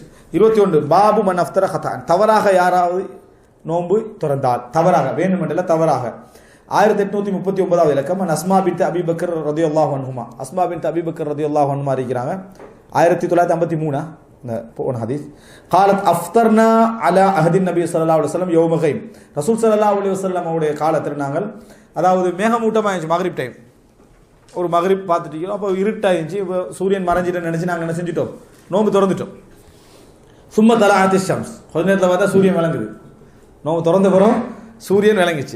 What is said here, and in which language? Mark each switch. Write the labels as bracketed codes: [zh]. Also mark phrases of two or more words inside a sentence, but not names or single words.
[ta] 21 [ar] باب من أفطر خطأ, [ta] தவறாக யாராவது நோன்பு திறந்தால், தவறாக வேண்டுமென்றல தவறாக. 1839வது இலக்கம் அஸ்மா பின்த் அபி பக்கர் [ar] رضي الله عنهما, [ta] அஸ்மா பின்த் அபி பக்கர் [ar] رضي الله عنهما [ta] இருக்கிறாங்க. 1953 இந்த போன ஹதீஸ். [ar] قالت افطرنا على عهد النبي صلى الله عليه وسلم يوم غيم, [ta] ரசூல் [ar] صلى الله عليه وسلم [ta] அவருடைய காலத்தில் நாங்கள், அதாவது மேகமூட்டமாயிருச்சு மக்ரிப் டைம், ஒரு மக்ரிப் பார்த்துட்டீங்களோ அப்போ இருட்டாயிருச்சு, இப்போ சூரியன் மறைஞ்சிட்டு நினைச்சு நாங்கள் என்ன செஞ்சிட்டோம், நோம்பு திறந்துட்டோம். [ar] ثم طلعت الشمس, [ta] கொஞ்ச நேரத்தில் பார்த்தா சூரியன் விளங்குது, நோம்பு திறந்த பிறகு சூரியன் விளங்கிச்சு.